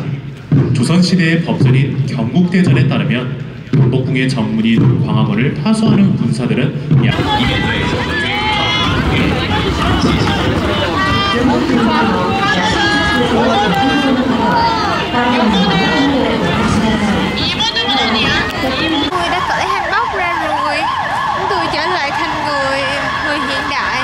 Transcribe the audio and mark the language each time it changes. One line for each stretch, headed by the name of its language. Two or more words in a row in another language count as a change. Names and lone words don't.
Korean: 조선시대의 법전인 경국대전에 따르면 경복궁의 정문인 광화문을 파수하는 군사들은 약 2m에서
Vietnamese: Tôi đã cởi hanbok ra rồi. Chúng tôi trở lại thành người hiện đại.